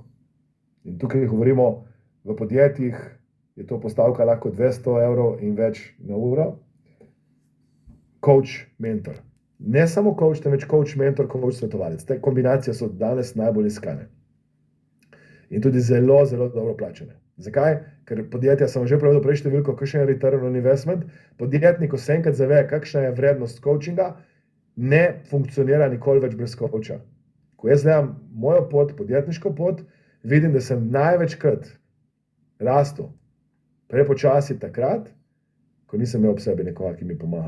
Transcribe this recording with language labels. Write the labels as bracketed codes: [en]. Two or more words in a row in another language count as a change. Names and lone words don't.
[sl] In tukaj govorimo v podjetjih, je to postavka lahko 200 evrov in več na uro. Coach, mentor. Ne samo coach, temveč coach, mentor, coach, svetovalec. Te kombinacije so danes najbolj iskane. In tudi zelo, zelo dobro plačene. Zakaj? Ker podjetja, sem že povedal prej številko, kakšen je [en] return on investment, [sl] podjetnik, ko se enkrat zave, kakšna je vrednost coachinga, ne funkcionira nikoli več brez coacha. Ko jaz gledam mojo pot, podjetniško pot, vidim, da sem največkrat rastel prepočasi takrat, ko nisem imel ob sebi nekoga, ki mi pomaga.